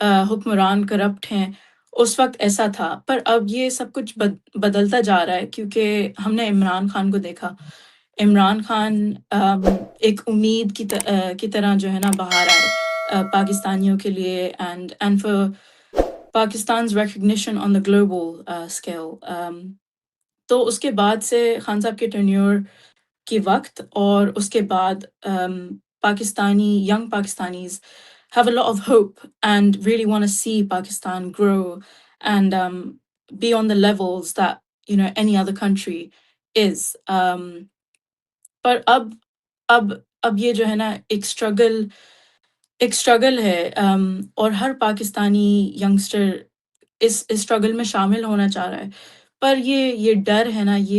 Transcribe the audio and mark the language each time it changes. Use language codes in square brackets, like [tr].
[ur] حکمران کرپٹ ہیں، اس وقت ایسا تھا۔ پر اب یہ سب کچھ بدلتا جا رہا ہے، کیونکہ ہم نے عمران خان کو دیکھا۔ عمران خان ایک امید کی طرح جو ہے نا باہر آئے پاکستانیوں کے لیے، [en] And for Pakistan's recognition on the global scale. [ur] تو اس کے بعد سے خان صاحب کے ٹرنیور کی وقت، اور اس کے بعد Pakistani [en] young Pakistanis have a lot of hope and really want to see Pakistan grow and be on the levels that any other country is. [ur] پر اب یہ جو ہے نا ایک اسٹرگل ہے، اور ہر پاکستانی ینگسٹر اس اسٹرگل میں شامل ہونا چاہ رہا ہے، پر یہ ڈر ہے نا،